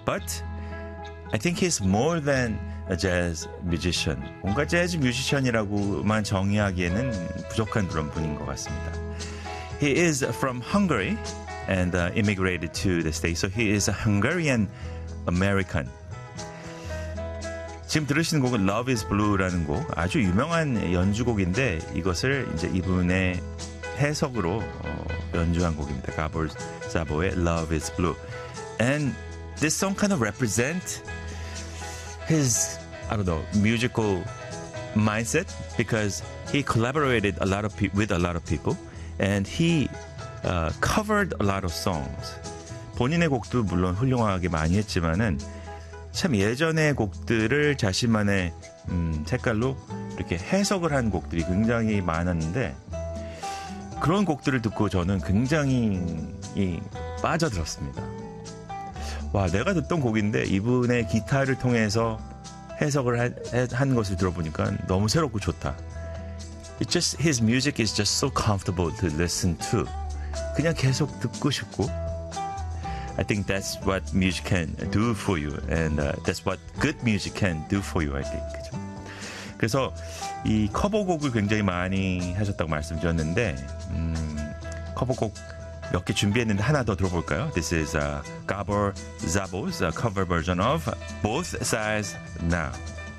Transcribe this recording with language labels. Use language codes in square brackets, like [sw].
[en] But I think he's more than a jazz musician. [ko] 뭔가 재즈 뮤지션이라고만 정의하기에는 부족한 그런 분인 것 같습니다. [en] He is from Hungary and immigrated to the States. So he is a Hungarian American. [ko] 지금 들으시는 곡은 Love is Blue라는 곡. 아주 유명한 연주곡인데 이것을 이제 이분의 해석으로 연주한 곡입니다. Gabor Szabo의 Love is Blue. [en] And this song kind of represents his, I don't know, musical mindset because he collaborated a lot of with a lot of people. And he covered a lot of songs. [ko] 본인의 곡도 물론 훌륭하게 많이 했지만은 참 예전의 곡들을 자신만의 색깔로 이렇게 해석을 한 곡들이 굉장히 많았는데 그런 곡들을 듣고 저는 굉장히 빠져들었습니다. 와, 내가 듣던 곡인데 이분의 기타를 통해서 해석을 한 것을 들어보니까 너무 새롭고 좋다. [en] It's just his music is just so comfortable to listen to. [ko] 그냥 계속 듣고 싶고. [en] I think that's what music can do for you, and that's what good music can do for you. I think. [ko] 그죠? 그래서 이 커버곡을 굉장히 많이 하셨다고 말씀드렸는데 커버곡 몇 개 준비했는데 하나 더 들어볼까요? [en] This is Gabor Szabo's cover version of Both Sides Now.